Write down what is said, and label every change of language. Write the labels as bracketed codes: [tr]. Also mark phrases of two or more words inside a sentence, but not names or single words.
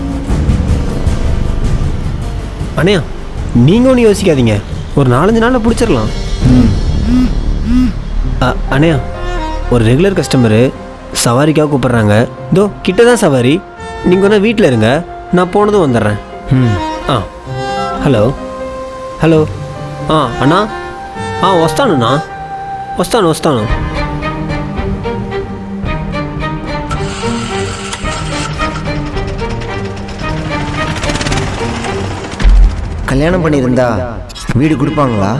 [ta] அண்ணையா, நீங்கள் ஒன்றும் யோசிக்காதீங்க, ஒரு 4-5 நாளில் பிடிச்சிடலாம். அண்ணையா, ஒரு ரெகுலர் கஸ்டமரு சவாரிக்காக கூப்பிட்றாங்க. இதோ கிட்ட தான் சவாரி. நீங்கள் ஒன்றா வீட்டில் இருங்க, நான் போனதும் வந்துடுறேன். [te] హలో హలో అన్నా వస్తానున్నా వస్తాను. [ta] கல்யாணம் பண்ணியிருந்தா வீடு கொடுப்பாங்களா?